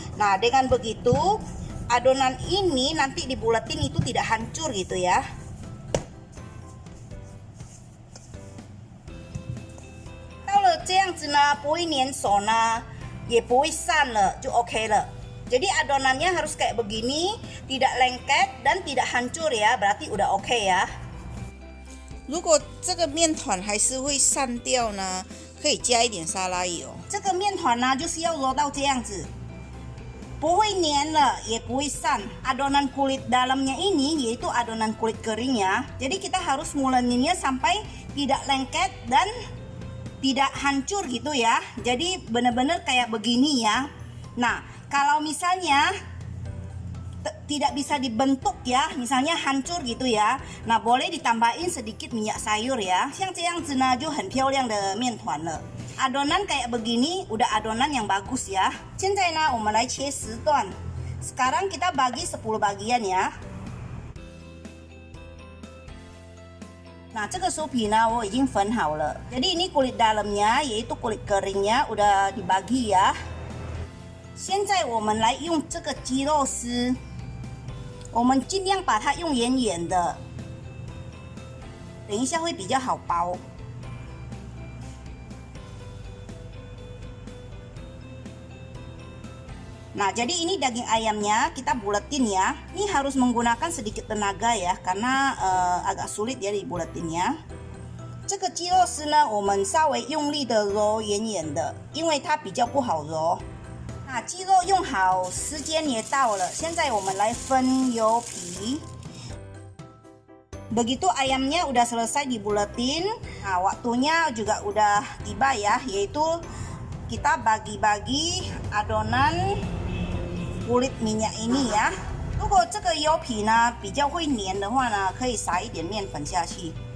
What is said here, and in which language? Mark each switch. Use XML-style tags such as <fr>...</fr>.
<id>Nah dengan begitu adonan ini nanti dibulatin itu tidak hancur gitu ya.</id> <zh>这样子呢不会粘手呢，也不会散了，就 OK 了。</zh> <id>Jadi adonannya harus kayak begini, tidak lengket dan tidak hancur ya, berarti udah OK 呀。</id> <zh>如果这个面团还是会散掉呢，可以加一点沙拉油。这个面团呢就是要揉到这样子，不会粘了，也不会散。</zh> <id>Adonan kulit dalamnya ini yaitu adonan kulit kering ya. Jadi kita harus nguleninnya sampai tidak lengket dan tidak hancur gitu ya. Jadi benar-benar kayak begini ya. Nah kalau misalnya tidak bisa dibentuk ya, misalnya hancur gitu ya, nah boleh ditambahin sedikit minyak sayur ya.</id> <zh>像这样子呢就很漂亮的面团了。</zh> <id>adonan kayak begini udah adonan yang bagus ya.</id> <zh>现在呢我们来切10段。</zh> <id>sekarang kita bagi 10 bagian ya。</id> <zh>Nah, 这个酥皮呢我已经分好了。</zh> <id>Jadi ini kulit dalamnya yaitu kulit keringnya udah dibagi ya。</id> <zh>现在我们来用这个鸡肉丝，我们尽量把它用圆圆的，等一下会比较好包。</zh> <id>Nah, jadi ini daging ayamnya kita buletin ya. Ini harus menggunakan sedikit tenaga ya, karena agak sulit ya dibulatinnya。</id> <zh>这个鸡肉丝呢，我们稍微用力的揉圆圆的，因为它比较不好揉。那鸡肉用好，时间也到了，现在我们来分油皮。</zh> <id>Begitu ayamnya udah selesai dibuletin, nah waktunya juga udah tiba ya, yaitu kita bagi-bagi adonan kulit minyak ini ya。</id> <zh>如果这个油皮呢比较会粘的话呢，可以撒一点面粉下去。</zh>